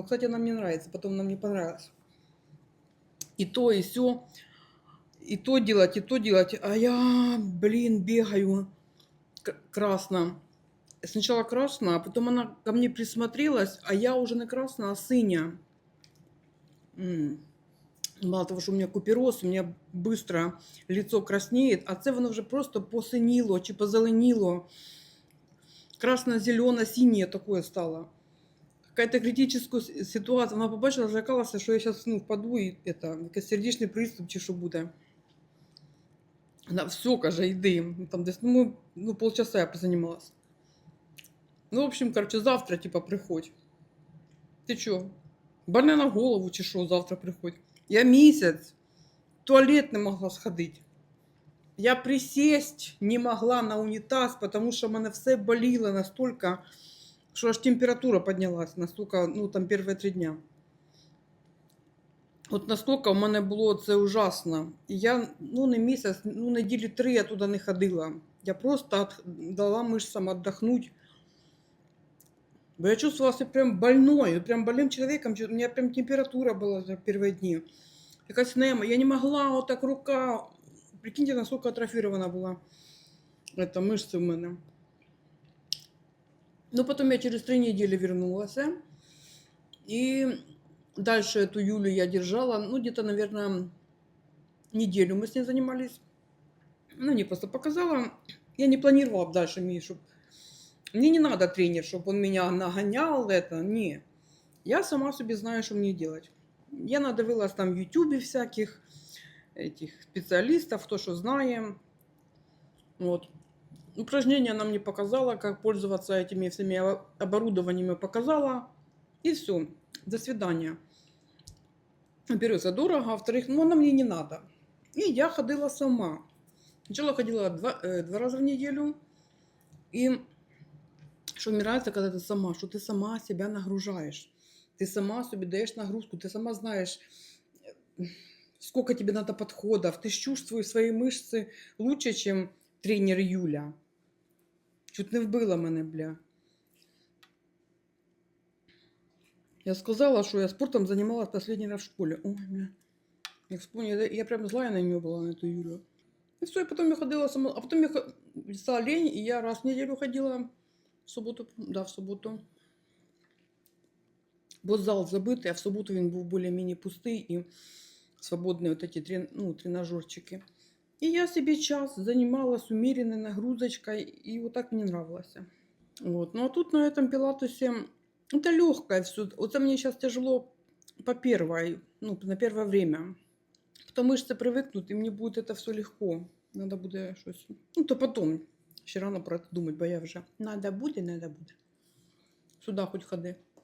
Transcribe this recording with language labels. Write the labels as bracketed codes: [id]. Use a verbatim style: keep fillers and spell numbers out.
[ru] Ну, кстати, она мне нравится, потом она мне понравилась. И то, и все, и то делать, и то делать. А я, блин, бегаю к- красно. Сначала красно, а потом она ко мне присмотрелась, а я уже не красно, а сыня. М. [uk] Мало того, що у мене купероз, у мене швидко лицо краснеє, а це воно вже просто посиніло чи позеленіло. Красно-зелено-синє таке стало. [ru] Какая-то [uk] критична ситуація. Вона побачила, злякалася, що я зараз ну, впаду і это, якийсь сердечний приступ чи що буде. Вона все, каже, йди. Ну, там десь, ну, ми- ну, полчаса я позанімалася. [ru] Ну, в общем, короче, завтра, типа, приходь. [uk] Ти чо? Больна на голову чи що, завтра приходь. Я місяць в туалет не могла сходити. Я присесть не могла на унітаз, тому що в мене все боліло настільки, що аж температура піднялась, настільки, ну там перші три дня. От наскільки в мене було це ужасно. І я ну не місяць, ну неділі три я туди не ходила. Я просто от- дала мишцям віддохнути. [ru] Бо я чувствовала себя прям больной, прям больным человеком. чё- У меня прям температура была за первые дни. [uk] якась нема. [ru] Я не могла, вот так рука. Прикиньте, насколько атрофирована была эта мышца у меня. Но потом я через три недели вернулась. э, И дальше эту Юлю я держала, ну, где-то, наверное, неделю мы с ней занимались. Она мне просто показала. Я не планировала б дальше Мишу. Мне не надо тренер, чтобы он меня нагонял, это, не. [uk] Я сама собі знаю, що мені делать. Я надивилась там в Ютубі всяких этих специалистов, хто що знає. [ru] Вот. Упражнения она мне показала, как пользоваться этими всеми о- оборудованиями, показала. И все. До свидания. Во-первых, это дорого, а во-вторых, ну, она мне не надо. И я ходила сама. Сначала ходила два, э, два раза в неделю. И что мне нравится, когда ты сама, что ты сама себя нагружаешь. Ты сама себе даешь нагрузку, ты сама знаешь, э, сколько тебе надо подходов. Ты ж чувствуешь свои мышцы лучше, чем тренер Юля. [uk] Чуть не вбила мене, бля. Я сказала, що я спортом займалася останній раз в школі. Ой, бля. [ru] Як вспомню, я, я прям злая на нее була, на эту Юлю. [uk] І все, і потім я ходила сама. А потім я хо- стала лень, і я раз в неділю ходила в суботу, да, в суботу. Бо зал забитий, а в суботу він був більш-менш пустий і свободні от эти трен... ну, тренажерчики. І я собі час займалась умеренной нагрузочкою, і вот так мені нравилося. [ru] Вот. Ну а тут на этом пилатесе это легкое все. Вот это мне сейчас тяжело по первой, ну, на первое время. Потом мышцы привыкнут, и мне будет это все легко. Надо будет щось. Ну, то потом. [uk] Ще рано про это думать, бо я вже. Надо буде, надо буде. Сюда хоть ходи.